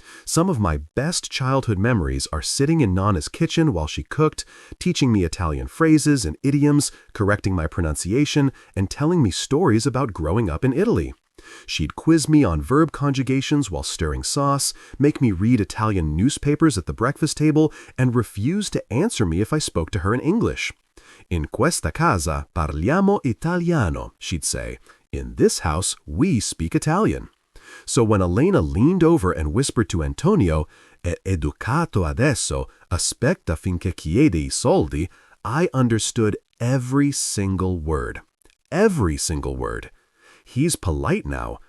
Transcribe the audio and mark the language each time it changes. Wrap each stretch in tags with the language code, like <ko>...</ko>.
<en>Some of my best childhood memories are sitting in Nana's kitchen while she cooked, teaching me Italian phrases and idioms, correcting my pronunciation, and telling me stories about growing up in Italy. She'd quiz me on verb conjugations while stirring sauce, make me read Italian newspapers at the breakfast table, and refuse to answer me if I spoke to her in English.</en> <it>In questa casa parliamo italiano,</it> <en>she'd say. In this house, we speak Italian. So when Elena leaned over and whispered to Antonio,</en> <it>"È educato adesso, aspetta finché chiede I soldi,"</it> <en>I understood every single word. Every single word. He's polite now.</en>